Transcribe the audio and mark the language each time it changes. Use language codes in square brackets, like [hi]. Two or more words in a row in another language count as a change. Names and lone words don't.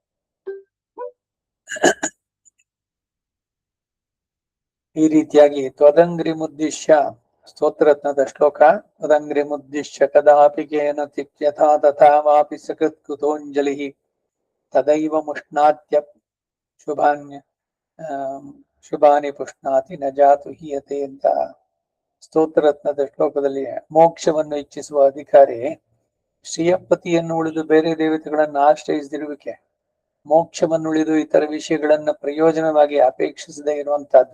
[kn] ಈ ರೀತಿಯಾಗಿ [sa] ತ್ವದಂಗ್ರಿ ಮುದ್ದಿಶ್ಯ [kn] ಸ್ತೋತ್ರರತ್ನದ ಶ್ಲೋಕ. [sa] ತ್ವದಂಗ್ರಿ ಮುದ್ದಿಶ್ಯ ಕದಾಪಿ ಕೇನ ತಿಕ್ಯಥಾ ತಥಾ ವಾಪಿ ಸಕೃತ್ ಕೃತೋಂಜಲಿ ತದೈವ ಮುಷ್ಣಾತ್ಯ ಶುಭಾನಿ ಪುಷ್ಣಾತಿ ನ ಜಾತು ಹೀಯತೆ [kn] ಅಂತ ಸ್ತೋತ್ರರತ್ನದ ಶ್ಲೋಕದಲ್ಲಿ ಮೋಕ್ಷವನ್ನು ಇಚ್ಛಿಸುವ ಅಧಿಕಾರಿ ಶ್ರೀಯಪತಿಯನ್ನು ಉಳಿದು ಬೇರೆ ದೇವತೆಗಳನ್ನು ಆಶ್ರಯಿಸದಿರುವಿಕೆ, ಮೋಕ್ಷವನ್ನು ಉಳಿದು ಇತರ ವಿಷಯಗಳನ್ನ ಪ್ರಯೋಜನವಾಗಿ ಅಪೇಕ್ಷಿಸದೇ ಇರುವಂತಹದ್ದು.